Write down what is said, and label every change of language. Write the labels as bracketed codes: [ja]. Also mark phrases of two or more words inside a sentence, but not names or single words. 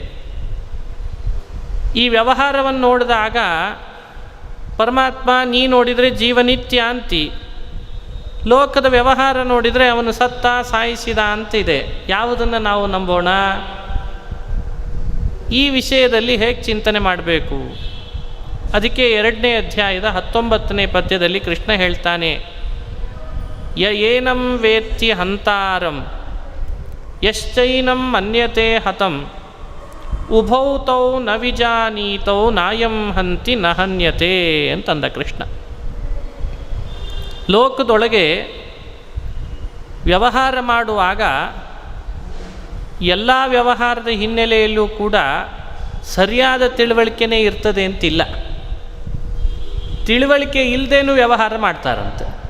[kn] ಈ ವ್ಯವಹಾರವನ್ನು ನೋಡಿದಾಗ ಪರಮಾತ್ಮ ನೀ ನೋಡಿದರೆ ಜೀವನಿತ್ಯ ಅಂತಿ, ಲೋಕದ ವ್ಯವಹಾರ ನೋಡಿದರೆ ಅವನು ಸತ್ತ, ಸಾಯಿಸಿದ ಅಂತಿದೆ. ಯಾವುದನ್ನು ನಾವು ನಂಬೋಣ? ಈ ವಿಷಯದಲ್ಲಿ ಹೇಗೆ ಚಿಂತನೆ ಮಾಡಬೇಕು? ಅದಕ್ಕೆ 2ನೇ ಅಧ್ಯಾಯದ 19ನೇ ಪದ್ಯದಲ್ಲಿ ಕೃಷ್ಣ ಹೇಳ್ತಾನೆ, [sa] ಏನಂ ವೇತ್ತಿ ಹಂತಾರಂ ಯಶ್ಚೈನಂ ಮನ್ಯತೆ ಹತಂ ಉಭೌ ತೌ ನ ವಿಜಾನೀತೌ ನಾಯಂ ಹಂತಿ ನ ಹನ್ಯತೆ [kn] ಅಂತಂದ ಕೃಷ್ಣ. ಲೋಕದೊಳಗೆ ವ್ಯವಹಾರ ಮಾಡುವಾಗ ಎಲ್ಲ ವ್ಯವಹಾರದ ಹಿನ್ನೆಲೆಯಲ್ಲೂ ಕೂಡ ಸರಿಯಾದ ತಿಳುವಳಿಕೆನೇ ಇರ್ತದೆ ಅಂತಿಲ್ಲ. ತಿಳುವಳಿಕೆ ಇಲ್ಲದೇನೂ ವ್ಯವಹಾರ ಮಾಡ್ತಾರಂತೆ.